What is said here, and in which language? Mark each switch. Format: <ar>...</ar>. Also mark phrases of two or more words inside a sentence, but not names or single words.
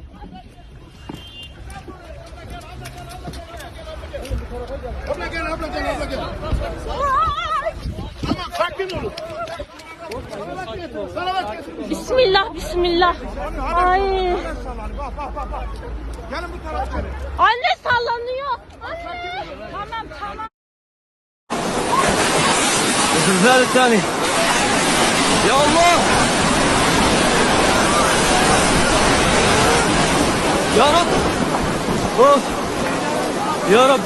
<tr>Abla gel. Tamam sakin olun. Bismillah, bismillah. Ay. Bak. Gelin bu tarafa gelin. Anne sallanıyor. Anne. Tamam.</tr> <ar>الزلزال الثاني. يا الله. يا رب. اوف. يا رب.</ar>